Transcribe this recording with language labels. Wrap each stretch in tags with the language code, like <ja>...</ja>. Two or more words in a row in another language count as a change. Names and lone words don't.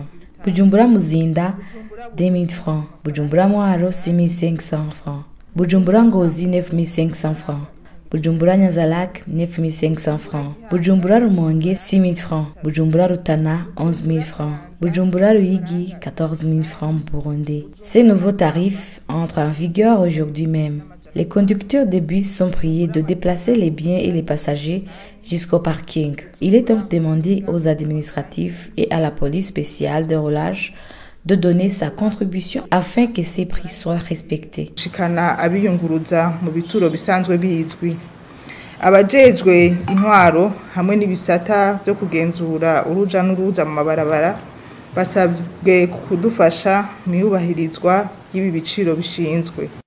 <fr>Bujumbura Muzinda, 2000 francs. Bujumbura Mwaro, 6500 francs. Bujumbura Ngozi, 9500 francs. Bujumbura Nyanzalak, 9500 francs. Bujumbura Rumonge, 6000 francs. Bujumbura Rutana, 11000 francs. Bujumbura Ruigi, 14000 francs burundais. Ces nouveaux tarifs entrent en vigueur aujourd'hui même. Les conducteurs de bus sont priés de déplacer les biens et les passagers jusqu'au parking. Il est donc demandé aux administratifs et à la police spéciale de roulage de donner sa contribution afin que ces prix soient respectés.</fr> <rn>Shikana abiyunguruza mu bituro bisanzwe bizwi. Abajejwe intwaro hamwe n'ibisata byo kugenzura uruja n'uruza mu mabarabara basabwe kudufasha mu yubahirizwa y'ibi biciro bishinzwe.</rn>